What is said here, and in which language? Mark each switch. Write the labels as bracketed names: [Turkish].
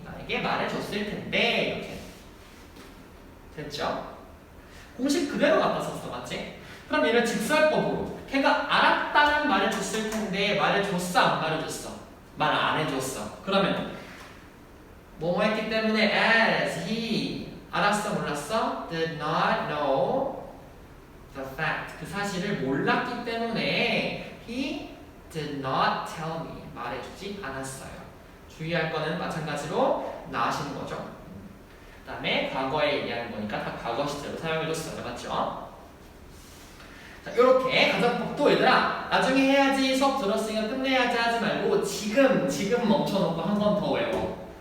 [Korean] 나에게 말해줬을 텐데 이렇게 됐죠? 공식 그대로 갖다 썼어. 맞지? 그럼 얘를 직설법으로 걔가 알았다는 말을 줬을 텐데 말해줬어 안 말해줬어? 말 안 해줬어. 그러면 뭐뭐 했기 때문에 as he 알았어 몰랐어? [English] did not know the fact [Korean] 그 사실을 몰랐기 때문에 [English] he did not tell me [Korean] 말해주지 않았어요. 주의할 거는 마찬가지로 나으시는 거죠. 그 다음에 과거에 얘기하는 거니까 다 과거 시제로 사용해줬어요. 맞죠? 자, 요렇게 가정법도 얘들아 나중에 해야지 수업 들었으니까 끝내야지 하지 말고 지금 멈춰놓고 한 번 더 외워.